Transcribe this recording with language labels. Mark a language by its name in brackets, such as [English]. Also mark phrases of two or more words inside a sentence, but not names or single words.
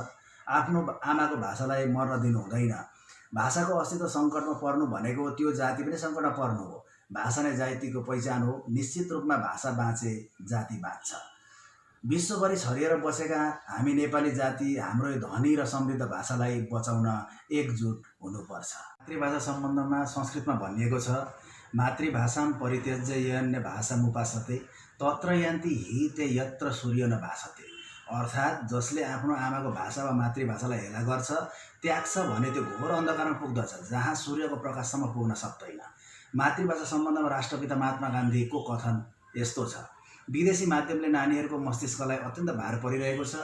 [Nepali] आफ्नो आमाको भाषालाई मर्न दिनु हुँदैन। भाषाको अस्तित्व सङ्कटमा पर्नु भनेको त्यो जाति पनि सङ्कटमा पर्नु हो। भाषा नै जातिको पहिचान हो। निश्चित रूपमा भाषा बाँचे जाति बाँच्छ। विश्वभरि छरिएर बसेका हामी नेपाली जाति हाम्रो यो धनी र समृद्ध भाषालाई बचाउन एकजुट हुनुपर्छ। मातृभाषा सम्बन्धमा संस्कृतमा भनिएको छ, [Sanskrit] मातृभाषां परित्यज्य यन्य भाषामुपासते तत्र यान्ति हि ते यत्र सूर्य न भासते। [Nepali] अर्थात् जसले आफ्नो आमाको भाषा वा मातृभाषालाई हेला गर्छ, त्याग्छ भने त्यो घोर अन्धकारमा पुग्दछ, जहाँ सूर्यको प्रकाशसम्म पुग्न सक्दैन। मातृभाषा सम्बन्धमा राष्ट्रपिता महात्मा गान्धीको कथन यस्तो छ, विदेशी माध्यमले नानीहरूको मस्तिष्कलाई अत्यन्त भार परिरहेको छ।